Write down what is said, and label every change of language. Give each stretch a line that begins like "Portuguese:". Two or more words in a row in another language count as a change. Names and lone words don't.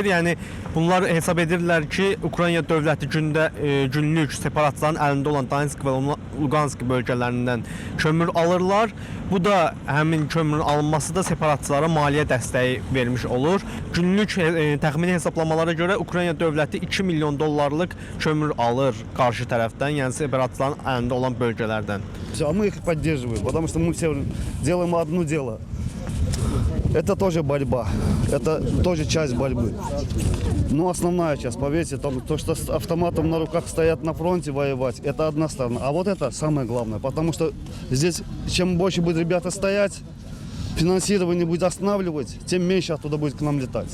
Azerbaijani: Yəni bunlar hesab edirlər ki, Ukrayna dövləti günlük separatçıların əlində olan Donetsk və Lugansk bölgələrindən kömür alırlar. Bu da həmin kömürün alınması da separatçılara maliyyə dəstəyi vermiş olur. Günlük təxmini hesablamalara görə Ukrayna dövləti 2 milyon dollarlıq kömür alır qarşı tərəfdən, yəni separatçıların əlində olan bölgələrdən.
Russian: А мы их поддерживаем, потому что мы все делаем одно дело. Это тоже борьба, это тоже часть борьбы. Но основная часть, поверьте, то, что с автоматом на руках стоят на фронте воевать, это одна сторона. А вот это самое главное, потому что здесь, чем больше будет ребята стоять, финансирование будет останавливать, тем меньше оттуда будет к нам летать.